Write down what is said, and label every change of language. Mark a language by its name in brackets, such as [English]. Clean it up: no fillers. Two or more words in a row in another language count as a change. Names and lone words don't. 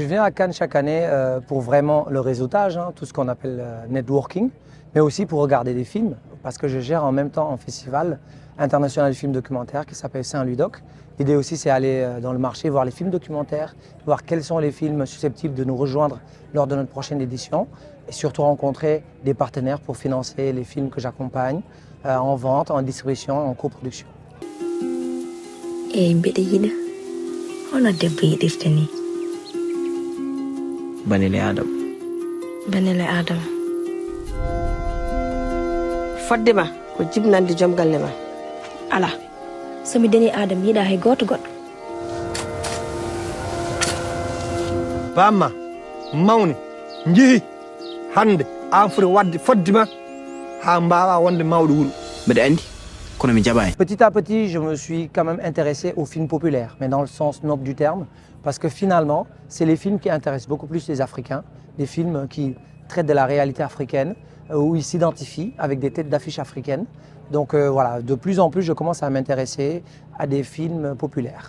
[French] à Cannes chaque année pour vraiment le réseautage, tout ce qu'on appelle networking, mais aussi pour regarder des films, parce que je gère en même temps un festival international de films documentaires qui s'appelle Saint-Ludoc. L'idée aussi, c'est aller dans le marché, voir les films documentaires, voir quels sont les films susceptibles de nous rejoindre lors de notre prochaine édition, et surtout rencontrer des partenaires pour financer les films que j'accompagne en vente, en distribution, en coproduction. [Fula] Banele Adam. Banele Adam. Fodde ko jibnande joom galle ma. Ala. Somi deni Adam yiɗa hay goto goɗɗo. Bamma mawni jeehi hande an foti wadde foddima ha mbawa wonde mawɗo wuuro. Mbeɗa andi kono mi jaɓani. [French] Petit à petit, je me suis quand même intéressé aux films populaires, mais dans le sens noble du terme, parce que finalement, c'est les films qui intéressent beaucoup plus les Africains, des films qui traitent de la réalité africaine, où ils s'identifient avec des têtes d'affiche africaines. Donc voilà, de plus en plus, je commence à m'intéresser à des films populaires.